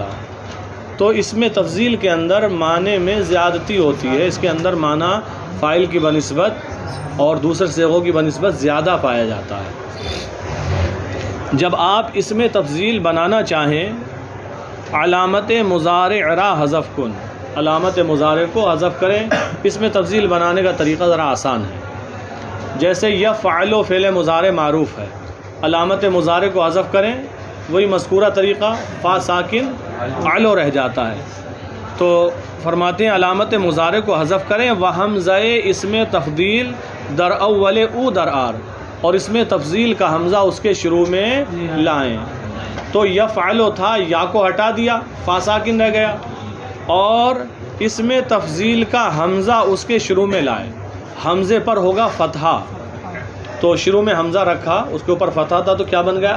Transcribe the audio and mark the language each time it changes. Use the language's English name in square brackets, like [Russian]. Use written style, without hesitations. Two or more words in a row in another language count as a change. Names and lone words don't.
[Urdu] تو اس میں تفضیل کے اندر معنی میں زیادتی ہوتی ہے، اس کے اندر معنی فاعل کی بنسبت اور دوسرے صیغوں کی بنسبت زیادہ پایا جاتا ہے۔ جب آپ اس میں تفضیل بنانا چاہیں، [Persian] علامت مضارع را حذف کن، [Urdu] علامت مضارع کو حذف کریں، اس میں تفضیل بنانے کا طریقہ ذرا آسان ہے۔ جیسے یفعلو فعل مضارع معروف ہے، علامت مضارع کو حذف کریں، وہی مذکورہ طریقہ فا ساکن علو رہ جاتا ہے، تو فرماتے ہیں علامت مضارع کو حذف کریں، [Persian] وحمزہ اسم تفضیل در اول او در آر، [Urdu] اور اس میں تفضیل کا حمزہ اس کے شروع میں لائیں۔ تو یفعلو تھا، یا کو ہٹا دیا، فا ساکن رہ گیا، اور اس میں تفضیل کا حمزہ اس کے شروع میں لائیں، حمزے پر ہوگا فتحہ، تو شروع میں حمزہ رکھا، اس کے اوپر فتحہ تھا، تو کیا بن گیا؟